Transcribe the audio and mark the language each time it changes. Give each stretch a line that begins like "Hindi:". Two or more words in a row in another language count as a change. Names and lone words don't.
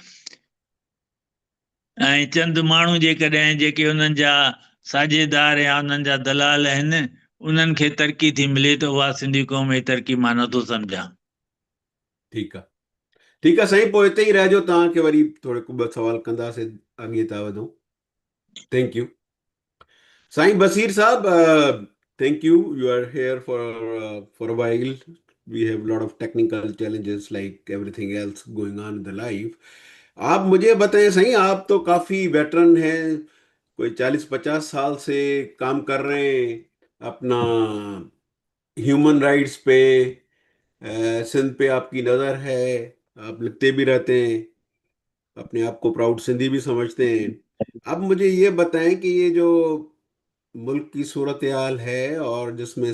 Sindhi: ऐं चंद माण्हू जेकॾहिं जेके उन्हनि जा साझेदार या उन्हनि जा दलाल आहिनि उन्हनि खे तरक़ी थी मिले त उहा सिंधी क़ौम जी तरक़ी मां नथो सम्झां ठीकु आहे साईं पोइ हिते ई रहिजो तव्हांखे वरी थोरे ॿ सवाल कंदासीं अॻिए था वधूं
English: thank you साईं बसीर साहब thank you you are here for a while we have a lot of technical challenges like everything else going on in the life
Urdu: آپ مجھے بتائیں صحیح آپ تو کافی ویٹرن ہیں کوئی 40-50 سال سے کام کر رہے ہیں اپنا
English: human rights
Urdu: پے سندھ پے آپ کی نظر ہے آپ لکھتے بھی رہتے ہیں اپنے آپ کو پراؤڈ سندھی بھی سمجھتے ہیں اب مجھے یہ بتائیں کہ یہ جو ملک کی صورت حال ہے اور جس میں